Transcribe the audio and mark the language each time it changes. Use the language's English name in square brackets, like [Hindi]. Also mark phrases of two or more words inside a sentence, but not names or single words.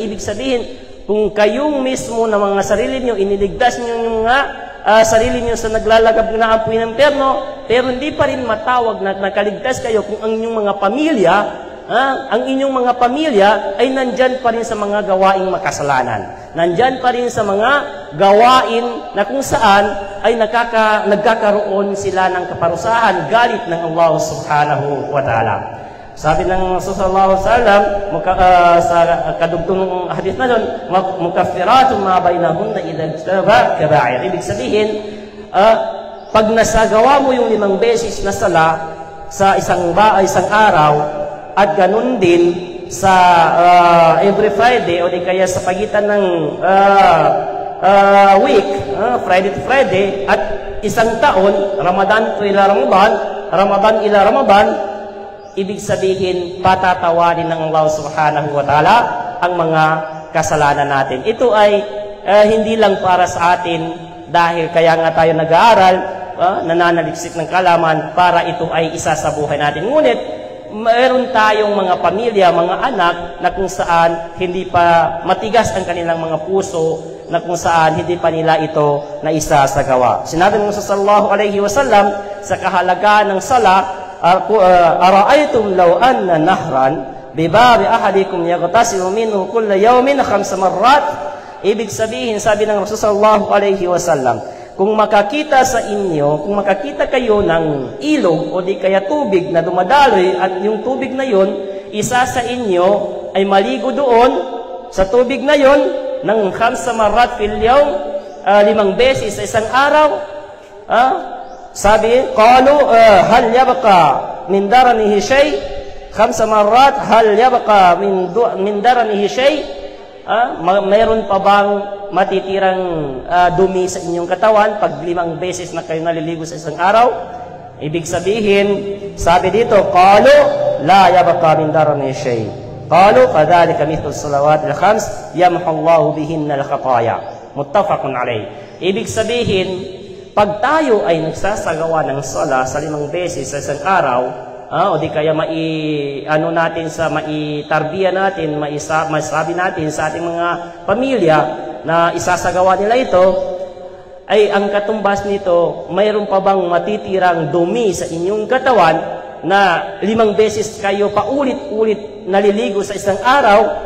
[Filipino] Ibig sabihin, kung kayong mismo na mga sarili niyo, iniligtas niyo yung mga sarili niyo sa naglalagab na apoy ng impyerno, pero hindi pa rin matawag na nakaligtas kayo kung ang inyong mga pamilya, ang inyong mga pamilya ay nandyan pa rin sa mga gawaing makasalanan. Nandyan pa rin sa mga gawain na kung saan ay nagkakaroon sila ng kaparusahan, galit ng Allah [Arabic] سبحانه وتعالى. [Filipino] Sabi ng Rasulullah [Arabic] صلى الله عليه وسلم [Filipino] sa kadugtong ng hadith na doon, [Arabic] مكفرات ما بينهن إذا اجتنب كبائر. [Filipino] Ibig sabihin, pag nasagawa mo yung 5 beses na sala sa isang araw, at ganun din sa [English] every Friday [Filipino] o di kaya sa pagitan ng week, Friday to Friday, at 1 taon, [Arabic] رمضان إلى رمضان, [Filipino] ibig sabihin, patatawarin ng Allah [Arabic] سبحانه وتعالى [Filipino] ang mga kasalanan natin. Ito ay hindi lang para sa atin dahil kaya nga tayo nag-aaral, nananaliksik ng kalaman para ito ay isa sa buhay natin. Ngunit, mayroon tayong mga pamilya, mga anak na kung saan hindi pa matigas ang kanilang mga puso, na kung saan hindi pa nila ito na isasagawa. Sinabi ng [Arabic] صلى الله عليه وسلم [Filipino] sa kahalagaan ng sala, [Arabic] أرأيتم لو أن نهرا بباب أحدكم يغتسل منه كل يوم 5 مرات. [Filipino] Ibig sabihin, sabi ng Rasul [Arabic] صلى الله عليه وسلم, [Filipino] kung makakita kayo ng ilog o di kaya tubig na dumadaloy at yung tubig na yon, isa sa inyo ay maligo doon sa tubig na yon ng [Arabic] 5 مرات في اليوم, [Filipino] 5 beses sa isang araw. Sabi, [Arabic] قالوا هل يبقى من درنه شيء? 5 مرات هل يبقى من درنه شيء? [Filipino] Mayroon pa bang matitirang dumi sa inyong katawan pag 5 beses na kayo naliligo sa isang araw? Ibig sabihin, sabi dito, [Arabic] قالوا لا يبقى من درنه شيء. قالوا كذلك مثل الصلوات الخمس يمحو الله بهن الخطايا. متفق عليه. [Filipino] Ibig sabihin, pag tayo ay nagsasagawa ng sala sa 5 beses sa isang araw, o di kaya maitarbiya natin, masabi natin sa ating mga pamilya na isasagawa nila ito, ay ang katumbas nito, mayroon pa bang matitirang dumi sa inyong katawan na 5 beses kayo paulit-ulit naliligo sa isang araw?